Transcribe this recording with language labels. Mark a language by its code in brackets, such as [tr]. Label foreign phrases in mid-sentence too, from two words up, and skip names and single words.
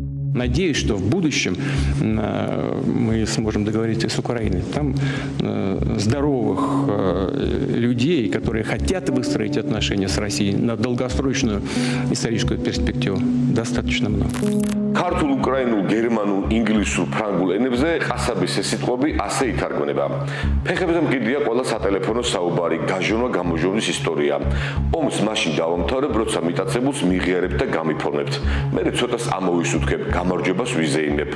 [ru] Надеюсь, что в будущем мы сможем договориться с Украиной. Там здоровых людей, которые хотят выстроить отношения с Россией на долгосрочную историческую перспективу, достаточно много. [ka] ქართულ, უკრაინულ, გერმანულ, ინგლისურ, ფრანგულ ენებზე ყასაბის ეს სიტყვები ასე ითარგმნება. ფეხებზე მკიდია ყველა სატელეფონო საუბარი, გაჟონვა, გამოჟოვნის ისტორია. ომს მაშინ დავამთავრებ, როცა მიტაცებულს მიღიარებ და გამიფორმებთ. მე ცოტას ამოვისუთქებ, გამარჯვებას ვიზეიმებ.